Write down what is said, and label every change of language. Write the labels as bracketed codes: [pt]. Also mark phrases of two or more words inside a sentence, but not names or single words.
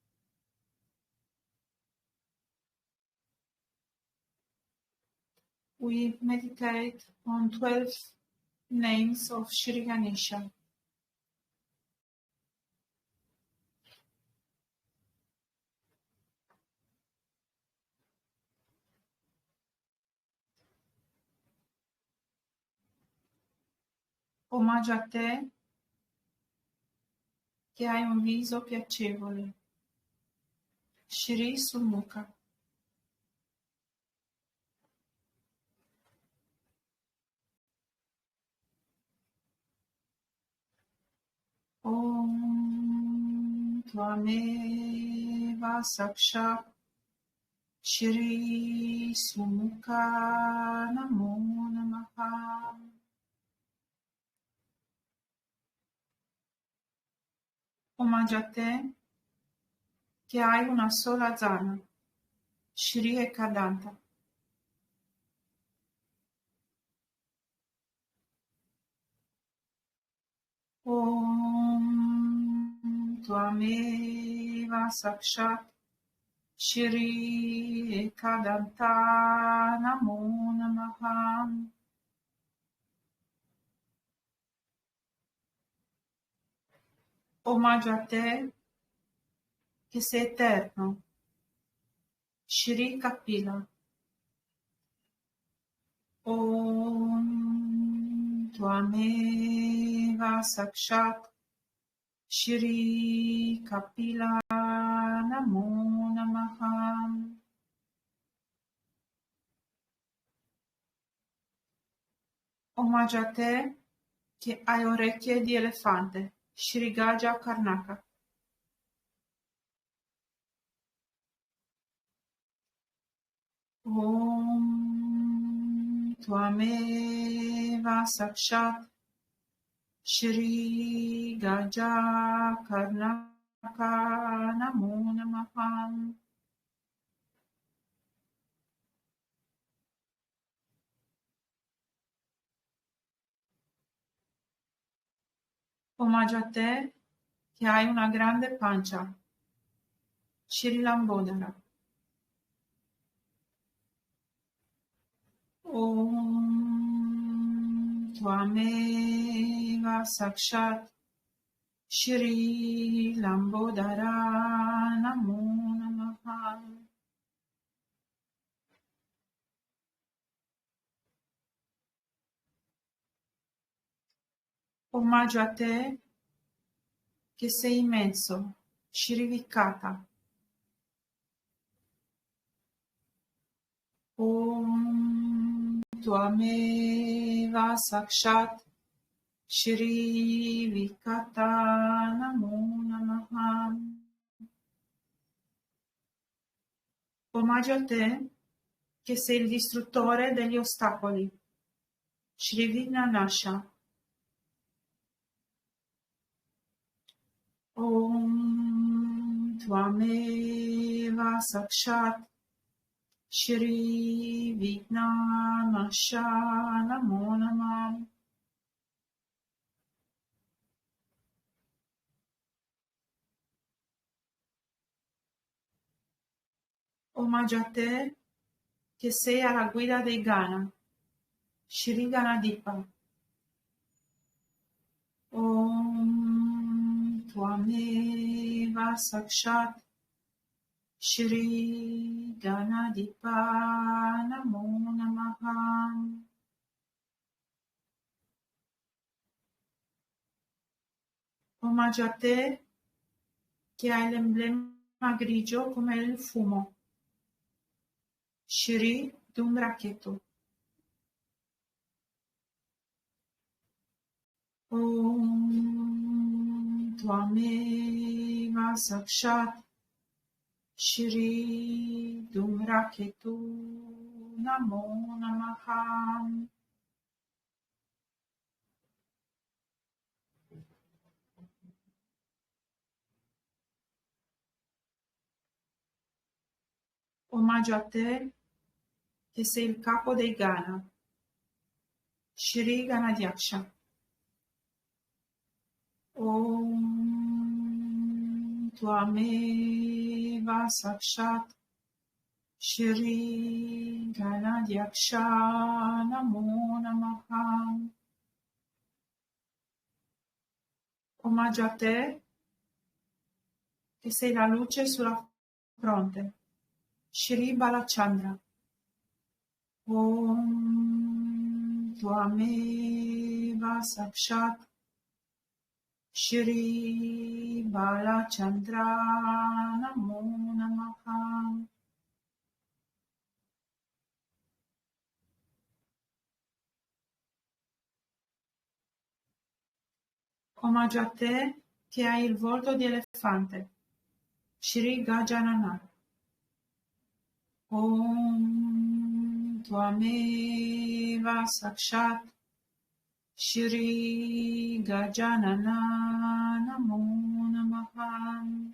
[en] We meditate on 12 names of Sri Ganesha. [it] Omaggio a te che hai un viso piacevole. Shri Sumukha. [sa] ॐ त्वमेव साक्षात् श्री सुमुख नमो नमः. [it] Omaggio a te che hai una sola zana. Shri Ekadanta. [sa] ॐ त्वमेव साक्षात् श्री एकदन्त नमो नमः. [it] Omaggio a te che sei eterno. Shri Kapila. [sa] ॐ त्वमेव साक्षात् श्री कपिल नमो नमः. [it] Omaggio a te che hai orecchie di elefante. Shri Gaja Karnaka. [sa] ॐ त्वमेव साक्षात् श्री गज कर्णक नमो नमः. [it] Omaggio a te che hai una grande pancia. Shri Lambodara. [sa] ॐ त्वमेव साक्षात् श्री लम्बोदर नमो नमः. [it] Omaggio a te che sei immenso. Shri Virata. [sa] ॐ त्वमेव साक्षात् श्री विराट नमो नमः. [it] Omaggio a te che sei il distruttore degli ostacoli. Shri Vignanasha. [sa] ॐ त्वमेव साक्षात् श्री विघ्ननाश नमो नमः. [it] Omaggio a te che sei alla guida dei Gana. Shri Ganadipa. [sa] ॐ त्वमेव साक्षात् श्री गणाधिप नमो नमः. [it] Omaggio a te che hai l'emblema grigio come il fumo. Shri Dhumraketu. [sa] ॐ त्वमेव साक्षात् श्री धूम्रकेतु नमो नमः. [it] Omaggio a te che sei il capo dei Gana. Shri Ganadyaksha. [sa] ॐ त्वमेव साक्षात् श्री गणाध्यक्ष नमो नमः. [it] Omaggio a te che sei la luce sulla fronte. Shri Balachandra. [sa] ॐ त्वमेव साक्षात् श्री भालचन्द्र नमो नमः. [it] Omaggio a te che hai il volto di elefante. Shri Gajanana. [sa] ॐ त्वमेव साक्षात् श्री गजानन नमो नमः.